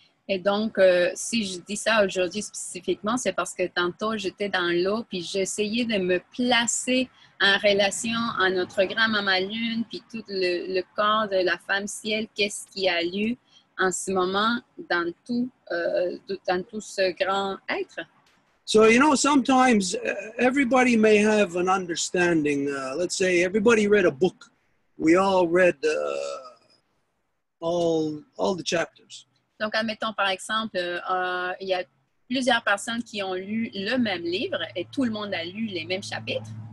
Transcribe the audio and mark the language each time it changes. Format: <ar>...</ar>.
<fr>Et donc, si je dis ça aujourd'hui spécifiquement, c'est parce que tantôt, j'étais dans l'eau, puis j'essayais de me placer en relation à notre grand-maman lune, puis tout le corps de la femme ciel, qu'est-ce qui a lieu en ce moment dans tout ce grand être.</fr> <en>So, you know, sometimes everybody may have an understanding. Let's say everybody read a book. We all read all the chapters.</en> <fr>Donc, admettons, par exemple, il y a plusieurs personnes qui ont lu le même livre et tout le monde a lu les mêmes chapitres.</fr>